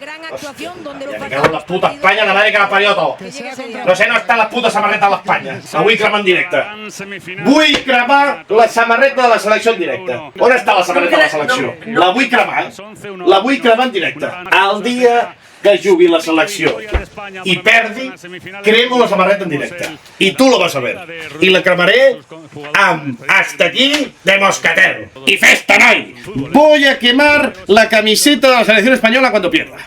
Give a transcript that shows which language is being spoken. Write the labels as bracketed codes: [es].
[es] Hòstia, me cago en la puta Espanya, la madre que la parió todo. [ca] No sé, no està la puta samarreta de l'Espanya. La vull cremar en directe. Vull cremar la samarreta de la selecció en directe. On està la samarreta de la selecció? La vull cremar, La vull cremar en directe. El dia que jugui la selecció i perdi, cremo la samarreta en directe. I [es] tu lo vas a ver. [ca] I la cremaré amb hasta aquí de moscatel. Y festa, noi! [es] Voy a quemar la camiseta de la selección española cuando pierda.